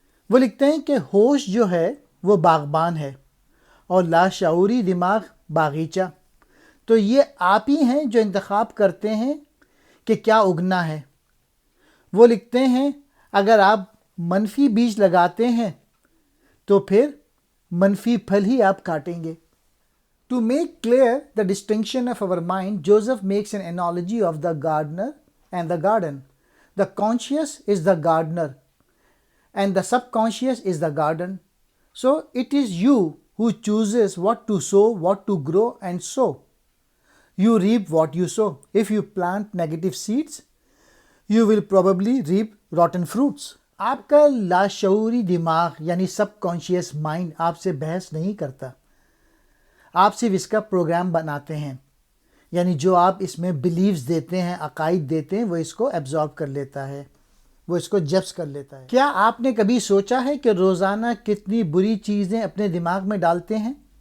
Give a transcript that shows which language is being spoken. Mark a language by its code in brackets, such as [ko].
[ur] وہ لکھتے ہیں کہ ہوش جو ہے وہ باغبان ہے اور لاشعوری دماغ باغیچہ۔ تو یہ آپ ہی ہیں جو انتخاب کرتے ہیں کہ کیا اگنا ہے۔ وہ لکھتے ہیں اگر آپ منفی بیج لگاتے ہیں تو پھر منفی پھل ہی آپ کاٹیں گے۔ [en] To make clear the distinction of our mind, Joseph makes an analogy of the gardener and the garden. The conscious is the gardener and the subconscious is the garden. So it is you who chooses what to sow, what to grow and sow. You reap what you sow. If you plant negative seeds, you will probably reap rotten fruits. [ur] آپ کا لاشعوری دماغ یعنی سب conscious mind آپ سے بحث نہیں کرتا، آپ صرف اس کا پروگرام بناتے ہیں، یعنی جو آپ اس میں بلیفز دیتے ہیں، عقائد دیتے ہیں، وہ اس کو ایبزارب کر لیتا ہے، وہ اس کو جبس کر لیتا ہے۔ کیا آپ نے کبھی سوچا ہے کہ روزانہ کتنی بری چیزیں اپنے دماغ میں ڈالتے ہیں؟